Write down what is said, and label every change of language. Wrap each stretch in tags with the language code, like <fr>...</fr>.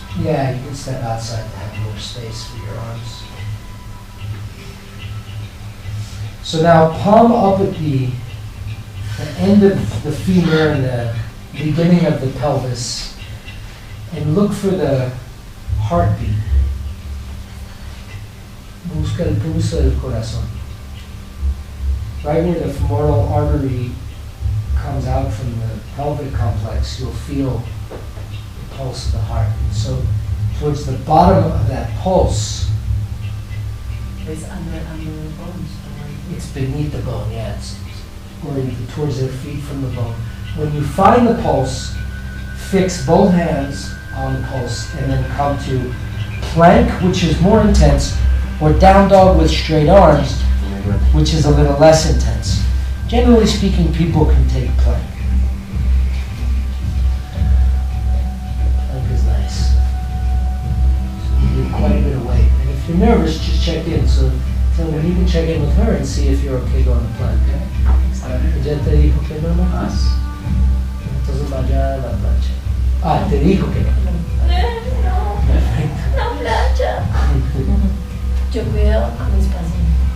<en>Yeah, you can step outside to have more space for your arms. So now palm up at the end of the femur and the beginning of the pelvis, and look for the heartbeat.</en> <es>Busca el pulso del corazón.</es> <en>Right where the femoral artery comes out from the pelvic complex, you'll feel the pulse of the heart. So towards the bottom of that pulse, It's under the bones. it's beneath the bone, yeah, it's oriented towards their feet from the bone. When you find the pulse, fix both hands on the pulse and then come to plank, which is more intense, or down dog with straight arms, which is a little less intense. Generally speaking, people can take plank. Plank is nice. So you do quite a bit of weight. And if you're nervous, just check in. So tell me, you can check in with her and see if you're okay going to plank.</en> <es>¿Ya te dijo que no? Entonces vaya a la plancha. Ah, te dijo que no. Perfecto. No plancha. Yo cuido a mis pacientes.</es>